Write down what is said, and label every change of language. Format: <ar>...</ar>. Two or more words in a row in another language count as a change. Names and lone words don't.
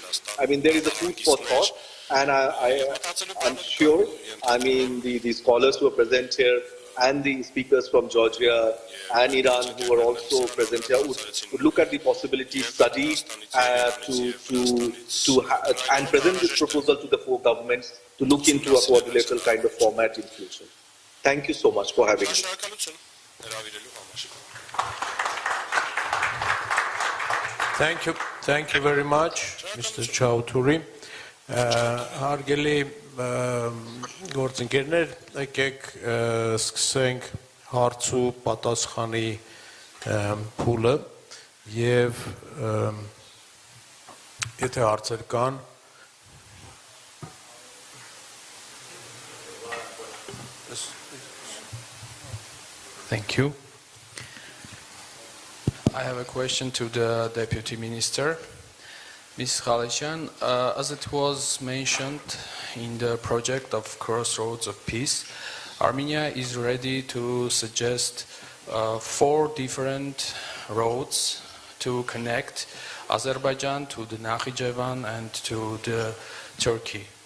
<en>I mean, there is a food for thought, and I'm sure, the scholars who are present here and the speakers from Georgia and Iran who are also present here would look at the possibility, study and present this proposal to the four governments to look into a quadrilateral kind of format in future. Thank you so much for having me. Thank you very much, Mr. Chowdhury.</en> <hy>Հարգելի գործընկերներ, եկեք սկսենք հարցու պատասխանի փուլը եւ եթե հարցեր կան</hy> <en>Thank you. I have a question to the Deputy Minister. Ms. Khalechian, as it was mentioned in the project of Crossroads of Peace, Armenia is ready to suggest 4 different roads to connect Azerbaijan to the Nakhichevan and to the Turkey.</en>